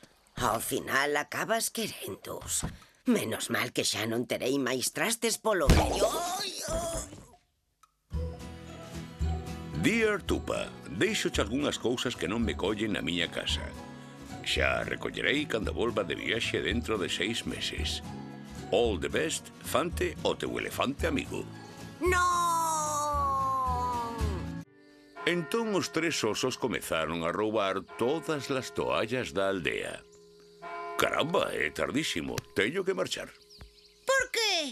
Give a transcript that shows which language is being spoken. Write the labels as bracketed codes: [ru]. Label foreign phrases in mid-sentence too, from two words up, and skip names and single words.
[gl] Ao final acabas querendos. Menos mal que xa non terei máis trastes polo medio. Dear Tupa, deixoche algunhas cousas que non me collen na miña casa. Xa recollerei cando volva de viaxe dentro de 6 meses. [en] All the best, [gl] Fante, o teu elefante amigo. Non! Entón os 3 osos comezaron a roubar todas as toallas da aldea. Caramba, é tardísimo, teño que marchar. Por qué?